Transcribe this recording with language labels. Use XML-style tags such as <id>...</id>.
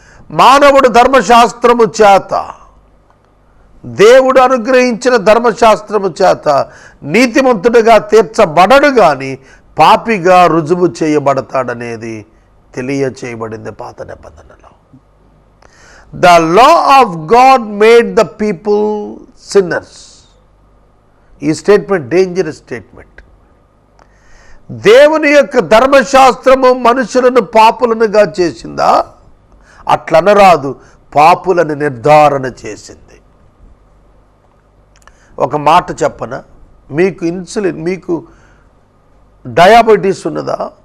<te>మానవుడు ధర్మశాస్త్రము చేత, దేవుడు అనుగ్రహించిన ధర్మశాస్త్రము చేత నీతిమంతుడిగా తీర్చబడడు గాని పాపిగా రుజువు చేయబడతాడనేది తెలియచేయబడింది పాత నిబంధనలో.</te> <en>The law of God made the people sinners.</en> <te>ఈ స్టేట్మెంట్ డేంజరస్ స్టేట్మెంట్. దేవుని యొక్క ధర్మశాస్త్రము మనుషులను పాపులనుగా చేసిందా? అట్లనరాదు, పాపులను నిర్ధారణ చేసింది. ఒక మాట చెప్పనా, మీకు ఇన్సులిన్, మీకు డయాబెటీస్ ఉన్నదా?</te>